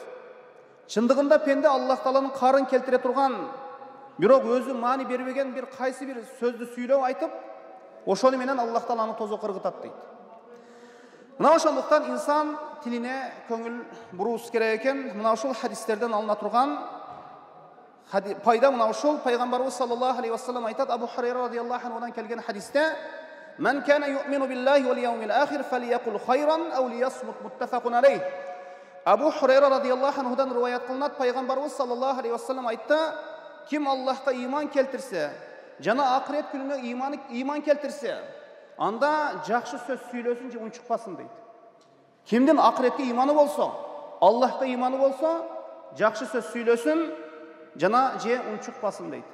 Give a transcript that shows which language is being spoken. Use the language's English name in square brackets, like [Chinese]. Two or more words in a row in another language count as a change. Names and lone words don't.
[Kyrgyz] Чындыгында пенде Аллах Тааланын карын келтире турган, бирок өзү маани бербеген бир кайсы бир сөздү сүйлөп айтып, ошону менен Аллах Таала аны тозок кыргытат дейт. Мына ошондуктан инсан тилине көңүл буруусу керек экен. Мына ушул хадистерден алына турган пайда мына ушул. [Arabic] Пайгамбарыбыз саллаллаху алейхи вассалам айтат, Абу Хурайра رضي الله عنه [Kyrgyz] келген хадисте: [Arabic] "من كان يؤمن بالله واليوم الآخر فليقل خيرا أو ليصمت", متفق عليه. [Kyrgyz] Абу Хурайра [Arabic] رضي الله عنه [Kyrgyz] риваят кылынат, пайгамбарыбыз [Arabic] صلى الله عليه وسلم [Kyrgyz] айтты: "Ким Аллахка иман келтирсе, жана акырет күнүнө иман келтирсе, анда жакшы сөз сүйлөсүн же унчукпасын" дейт. Кимдин акыретке иманы болсо, Аллахка иманы болсо, жакшы сөз сүйлөсүн, жана же унчукпасын дейт.